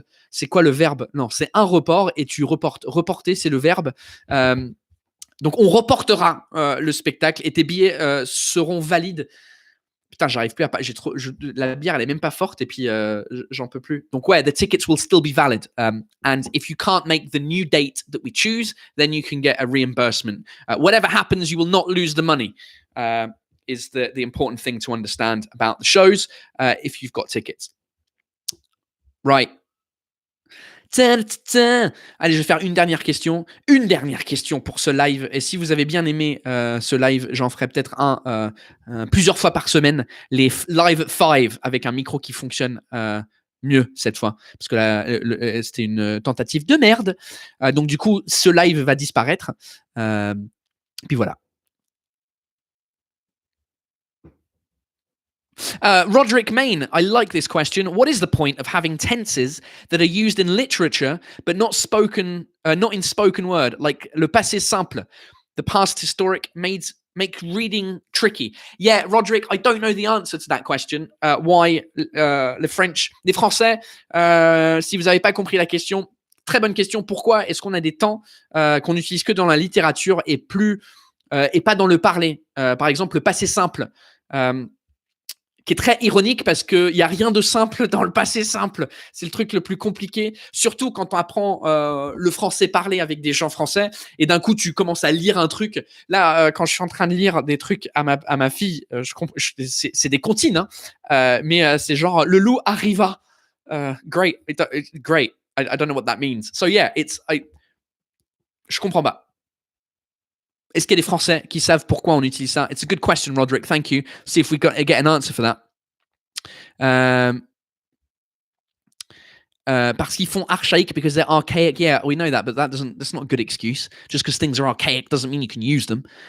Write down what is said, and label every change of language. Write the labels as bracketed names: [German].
[French] C'est quoi le verbe? Non, c'est un report et tu reportes. Reporter, c'est le verbe. Donc, on reportera le spectacle et tes billets seront valides. Putain, j'arrive plus à... la bière, elle est même pas forte et puis j'en peux plus. Donc, ouais, [English] the tickets will still be valid. And if you can't make the new date that we choose, then you can get a reimbursement. Whatever happens, you will not lose the money, is the important thing to understand about the shows if you've got tickets. Right. [French] Allez, je vais faire une dernière question. Une dernière question pour ce live. Et si vous avez bien aimé ce live, j'en ferai peut-être plusieurs fois par semaine. Les live 5 avec un micro qui fonctionne mieux cette fois. Parce que là, c'était une tentative de merde. Donc du coup, ce live va disparaître. Puis voilà. [English] Roderick Main, I like this question. What is the point of having tenses that are used in literature but not in spoken word, like le passé simple? The past historic make reading tricky. Yeah, Roderick, I don't know the answer to that question. [French] Why les Français, si vous n'avez pas compris la question, très bonne question. Pourquoi est-ce qu'on a des temps qu'on n'utilise que dans la littérature et pas dans le parler? Par exemple, le passé simple. Qui est très ironique parce qu'il n'y a rien de simple dans le passé simple. C'est le truc le plus compliqué, surtout quand on apprend le français parlé avec des gens français et d'un coup tu commences à lire un truc. Là, quand je suis en train de lire des trucs à ma fille, c'est des comptines, hein, mais c'est genre le loup arriva. [English] Great, great. I don't know what that means. So yeah, [French] je comprends pas. Est-ce qu'il y a des Français qui savent pourquoi on utilise ça? [English] It's a good question, Roderick. Thank you. See if we get an answer for that. [French] Parce qu'ils font archaïque [English] because they're archaic. Yeah, we know that, but that's not a good excuse. Just because things are archaic doesn't mean you can use them.